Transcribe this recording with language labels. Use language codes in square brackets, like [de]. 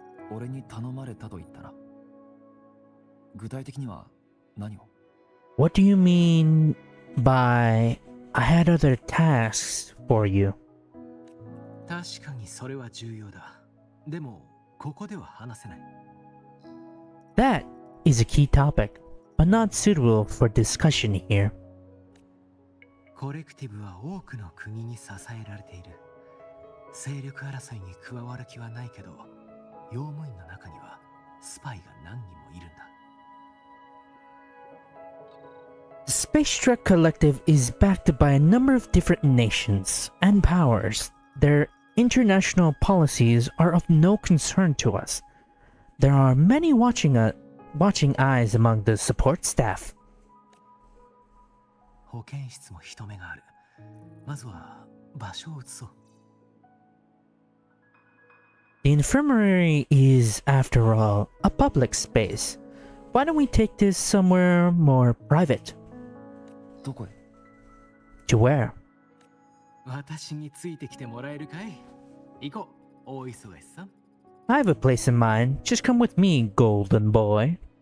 [ja] 俺に頼まれたと言ったな。具体的には何を？ [en] What do you mean by I had other tasks for you? [ja] 確かにそれは重要だ。でもここでは話せない。 [en] That is a key topic, but not suitable for discussion here. [ja] コレクティブは多くの国に支えられている。勢力争いに加わる気はないけど、用務員の中にはスパイが何人もいるんだ。 [en] The Space Trek Collective is backed by a number of different nations and powers. Their international policies are of no concern to us. There are many watching eyes among the support staff. [ja] 保健室も人目がある。まずは場所を移そう。 [en] The infirmary is, after all, a public space. Why don't we take this somewhere more private? [ja] どこへ？ [en] To where? [ja] 私についてきてもらえるかい？行こう、大忙しさん。 [en] I have a place in mind. Just come with me, golden boy.